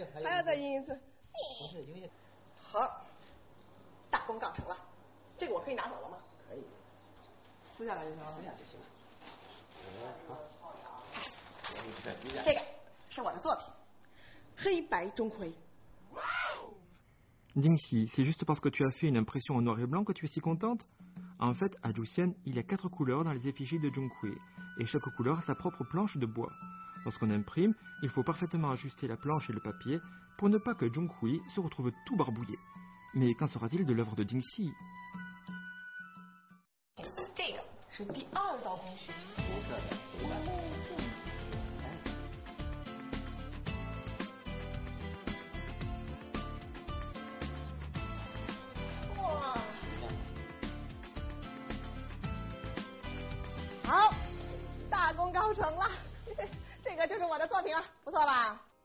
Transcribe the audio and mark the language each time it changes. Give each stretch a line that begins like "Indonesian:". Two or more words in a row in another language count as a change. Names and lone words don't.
Chinese: 要再印一次。不是，有点。好，大功告成了。这个我可以拿走了吗？可以。撕下来就行了。撕下就行了。这个是我的作品，黑白钟馗。
French: Dingxi, c'est juste parce que tu as fait une impression en noir et blanc que tu es si contente? En fait, à Zhuxian, il y a 4 couleurs dans les effigies de Zhonghui, et chaque couleur a sa propre planche de bois. Lorsqu'on imprime, il faut parfaitement ajuster la planche et le papier pour ne pas que Zhonghui se retrouve tout barbouillé. Mais qu'en sera-t-il de l'œuvre de Dingxi?
Chinese: 这个是第2道工序。红色的，红的。好，大功告成了，这个就是我的作品了，不错吧？